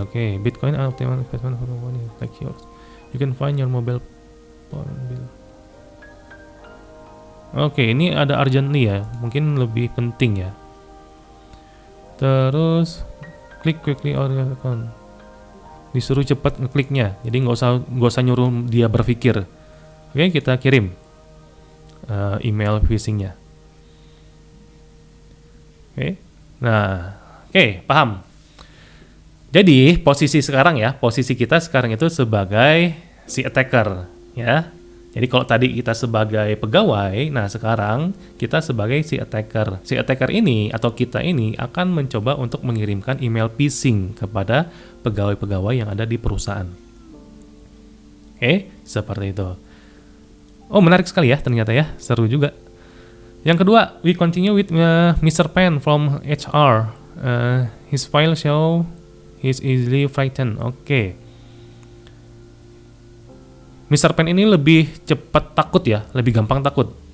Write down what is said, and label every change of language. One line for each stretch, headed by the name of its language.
English: Oke, Bitcoin optimal investment for money like yours. You can find your mobile phone bill.
Indonesian: Oke, ini ada urgently ya, mungkin lebih penting ya. Terus
English: click quickly on your account.
Indonesian: Disuruh cepat ngekliknya, jadi nggak usah nyuruh dia berpikir. Oke, kita kirim email phishingnya. Oke, nah. Oke, paham. Jadi, posisi kita sekarang itu sebagai si attacker, ya. Jadi kalau tadi kita sebagai pegawai, nah sekarang kita sebagai si attacker. Si attacker ini atau kita ini akan mencoba untuk mengirimkan email phishing kepada pegawai-pegawai yang ada di perusahaan. Oke, seperti itu. Oh, menarik sekali ya ternyata ya, seru juga. Yang kedua,
English: we continue with Mr. Pen from HR. His file show he's easily frightened.
Indonesian: Oke. Mr. Pen ini lebih cepat takut ya, lebih gampang takut.